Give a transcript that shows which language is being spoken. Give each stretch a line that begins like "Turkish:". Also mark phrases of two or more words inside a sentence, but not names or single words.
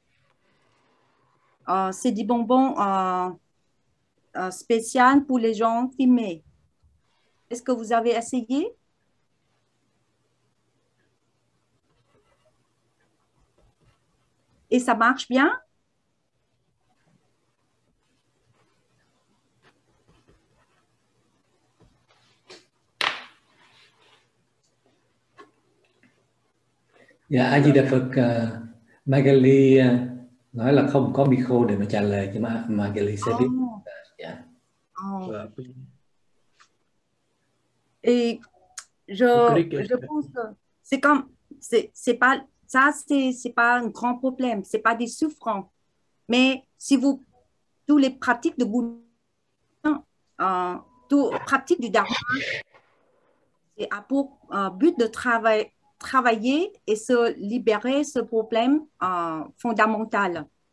French: C'est des bonbons spéciaux pour les gens filmés. Est-ce que vous avez essayé? Et ça marche bien?
Vietnamese: Dạ, A Di Đà Phật. Magali nói là không có micro để mà trả lời, nhưng mà Magali sẽ biết. Dạ.
French: Et je pense que c'est comme, c'est pas, ça, c'est pas un grand problème, c'est pas des souffrances. Mais si vous, tous les pratiques de bouddhisme, toutes pratiques du dharma, c'est pour but de travailler et se libérer ce problème fondamental.